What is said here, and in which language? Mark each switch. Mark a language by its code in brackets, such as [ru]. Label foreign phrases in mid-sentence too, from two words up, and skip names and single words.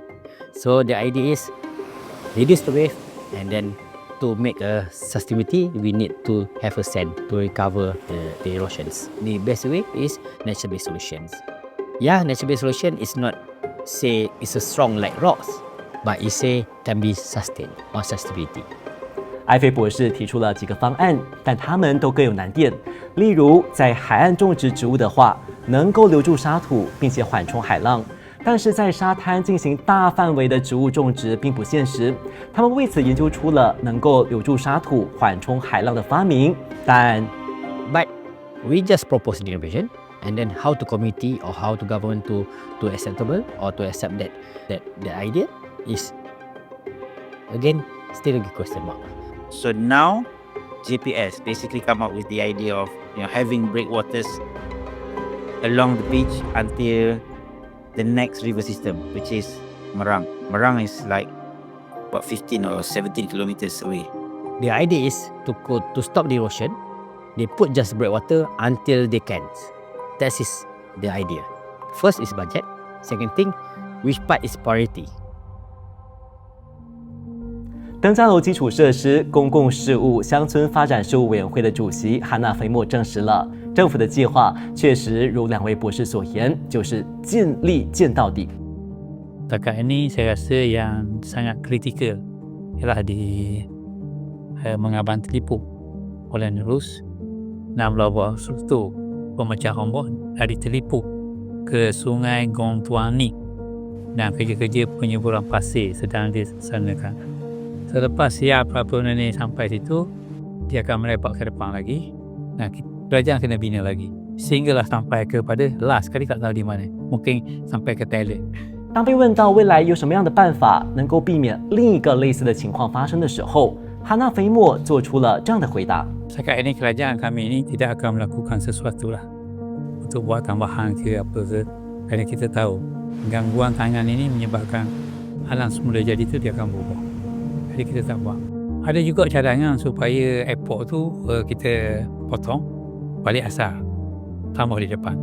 [en] So the idea is reduce the wave, and then to make a sustainability, we need to have a sand to recover the erosions. The best way is nature-based solutions. Yeah, nature-based solution is not say it's a strong like rocks, but it say can be sustained or sustainability. [zh] 艾菲博士提出了几个方案，但他们都各有难点。例如，在海岸种植植物的话，能够留住沙土，并且缓冲海浪；但是在沙滩进行大范围的植物种植并不现实。他们为此研究出了能够留住沙土、缓冲海浪的发明，但 [en] But we just propose the innovation, and then how to community or how to government to acceptable or to accept that the idea is again still a good question mark. So now, GPS basically come up with the idea of having breakwaters along the beach until the next river system, which is Marang. Marang is like about 15 or 17 kilometers away. The idea is to stop the erosion they put just breakwater until they can. That is the idea. First is budget. Second thing, which part is priority. [zh] 登嘉楼基础设施公共事务乡村发展事务委员会的主席哈纳菲莫证实了，政府的计划确实如两位博士所言，就是尽力建到底。 [ms] Setakat ini saya rasa yang sangat kritikal ialah di Mengabang Telipuk, Kuala Nerus, 16 buah struktur pemecah ombak dari Telipuk ke Sungai Gong Tuani dan kerja-kerja penyeburan pasir sedang dilaksanakan. Selepas siap peraturan ini sampai situ, dia akan melepak ke depan lagi. Nah, kerajaan kena bina lagi sehinggalah sampai kepada last kali tak tahu di mana, mungkin sampai ke Thailand. [zh] 当被问到未来有什么样的办法能够避免另一个类似的情况发生的时候，哈纳菲莫做出了这样的回答。 [ms] Setakat ini kerajaan kami ini tidak akan melakukan sesuatu lah untuk buat tambahan ke apa ke, kerana kita tahu gangguan tangan ini menyebabkan alam semula jadi itu dia akan berubah. Jadi kita tak buat. Ada juga cadangan supaya airport tu kita potong balik asal, tambah di depan.